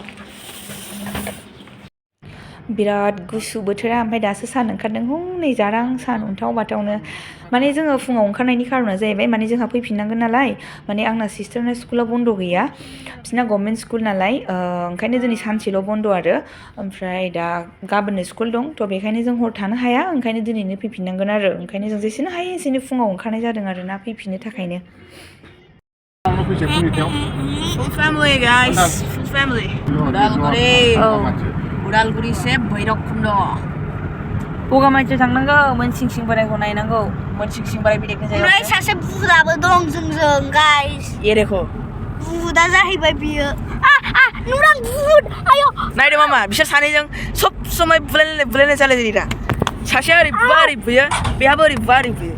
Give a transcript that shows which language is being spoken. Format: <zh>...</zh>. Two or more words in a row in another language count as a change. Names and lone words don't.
<brx>बिराद गुसु बोथोरा ओमफ्राय दासो सान ओंखारदों हनै जारां सान अन्थाव बाथावनो माने जोङो फुङाव ओंखारनायनि खारना जाहैबाय माने जोंहा फैफिननांगोन नालाय माने आंना सिस्टारना स्कुला बन्द गैया बिसोरना</brx> <en>government school</en> <brx>नालाय ओंखायनो दिनै सानसेल' बन्द आरो ओमफ्राय दा गाबोननो स्कुल दं थ' बेखायनो जों हर थानो हाया ओंखायनो दिनैनो फैफिननांगोन आरो ओंखायनो जों जेसेनो हायो एसेनो फुङाव ओंखारनाय जादों आरोना फैफिननो थाखायनो</brx> <en>Full family, guys. Full family.</en> <brx>Udalguri से भैरबकुन्द बगामाथियाव थांनांगौ मोनसिंसिं बोरायखौ नायनांगौ मोनसिंसिं बोराय बेलेगनि जायगायाव ओमफ्राय सासे बुदाबो दं जोंजों गाइस एरेखौ बुदा जाहैबाय बियो नुरां बुद आयो नायदो मामा बिसोर सानैजों सब समय बुलायनाय जालायदों दा सासेया ओरैबा ओरै बुयो बेहाबो ओरैबा ओरै बुयो</brx>